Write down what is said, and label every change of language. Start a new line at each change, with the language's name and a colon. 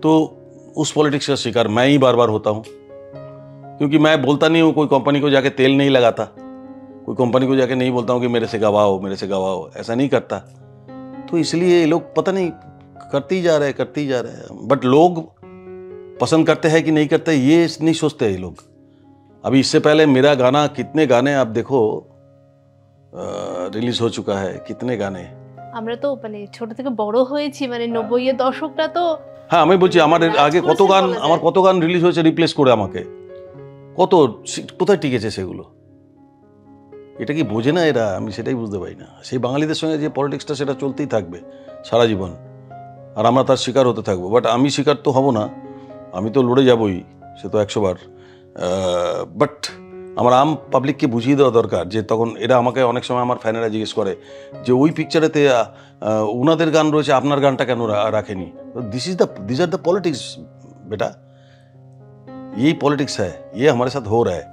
Hindi: तो उस पॉलिटिक्स का शिकार मैं ही बार बार होता हूँ, क्योंकि मैं बोलता नहीं हूँ, कोई कंपनी को जाके तेल नहीं लगाता, कोई कंपनी को जाके नहीं बोलता हूँ कि मेरे से गवाओ, ऐसा नहीं करता। तो इसलिए ये लोग पता नहीं करते ही जा रहे हैं, बट लोग पसंद करते हैं कि नहीं करते ये नहीं सोचते ये लोग। अभी इससे पहले मेरा गाना, कितने गाने आप देखो রিলিজ हो चुका है, कितने गाने।
Bangla: আমরা তো মানে ছোট থেকে বড় হয়েছি, মানে 90 এর দশকটা তো। হ্যাঁ, আমি বলছি আমার আগে কত গান রিলিজ হয়েছে রিপ্লেস করে আমাকে, কোথায় টিকেছে সেগুলো? এটা কি বোঝে না এরা? আমি সেটাই বুঝতে পারি না। সেই বাঙালিদের সঙ্গে যে পলিটিক্সটা সেটা চলতেই থাকবে সারা জীবন, আর আমরা তার শিকার হতে থাকবো। বাট আমি শিকার তো হব না, আমি তো লড়ে যাবই, সে তো 100 বার। বাট আমার আম পাবলিককে বুঝিয়ে দেওয়া দরকার যে তখন এরা আমাকে অনেক সময় আমার ফ্যানেরা জিজ্ঞেস করে যে ওই পিকচারেতে ওনাদের গান রয়েছে, আপনার গানটা কেন রাখেনি?
English: this are the politics
Hindi: बेटा, यही पॉलिटिक्स है, ये हमारे साथ हो रहा है।